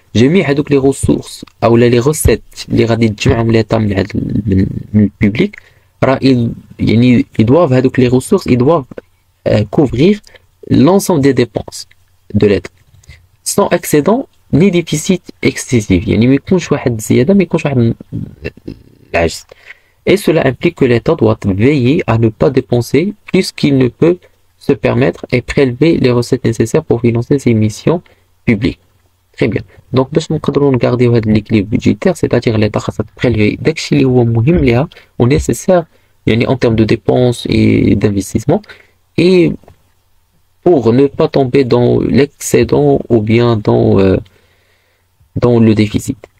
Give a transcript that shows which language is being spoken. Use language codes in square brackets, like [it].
[ar] جميع هذوك [fr] les ressources أو les recettes [ar] اللي غادي تجمعهم [fr] l'État [ar] من الببليك راه [fr] ils doivent [ar] هذوك [fr] les ressources ils doivent couvrir l'ensemble des dépenses de l'État sans excédent ni déficit excessif. [ar] يعني ما يكونش واحد زيادة ما يكونش واحد العجز. [fr] Et cela implique que l'État doit veiller à ne pas dépenser plus qu'il ne peut se permettre et prélever les recettes nécessaires pour financer ses missions publiques. Très bien. Donc, [ar] باش نقدروا نغارديو هذا [fr] l'équilibre budgétaire, c'est-à-dire l'État [ar] خاصها [fr] prélever [ar] داكشي اللي هو مهم ليها و [fr] nécessaire [ar] يعني [fr] en termes de dépenses et d'investissement et pour ne pas tomber dans l'excédent ou bien dans le déficit.